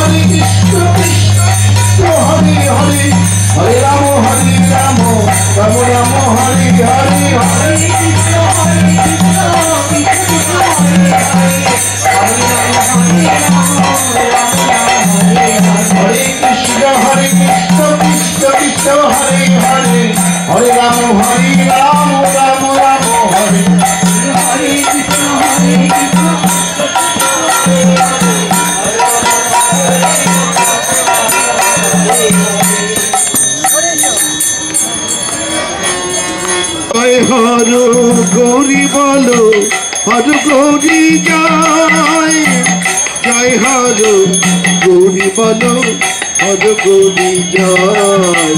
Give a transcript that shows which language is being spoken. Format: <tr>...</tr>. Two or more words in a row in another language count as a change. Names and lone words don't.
<sa>Hare Hare Hare Rama Rama Hare Hare Hare Krishna Hare Krishna Krishna Hare Hare Hare Rama Rama Hare Hare Krishna</sa> <bn>হর গৌরী বলো হর গৌরী জয় জয় হর গৌরী বলো হর গৌরী জয়</bn>